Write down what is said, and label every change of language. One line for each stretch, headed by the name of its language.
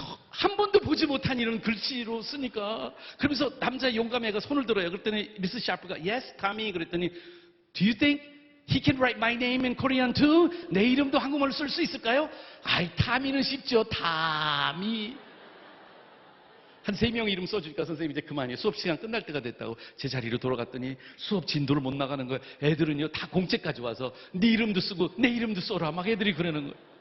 Korean: 한 번도 보지 못한 이런 글씨로 쓰니까. 그러면서 남자 용감해가 손을 들어요. 그랬더니 미스 샤프가
English: Yes, Tommy.
Korean: 그랬더니
English: Do you think he can write my name in Korean too?
Korean: 내 이름도 한국말로 쓸 수 있을까요? 아이, 타미는 쉽죠. 타미. 한 3명 이름 써주니까 선생님이 이제 그만이에요. 수업 시간 끝날 때가 됐다고 제 자리로 돌아갔더니 수업 진도를 못 나가는 거예요. 애들은요 다 공책까지 와서 네 이름도 쓰고 내 이름도 써라 막 애들이 그러는 거예요.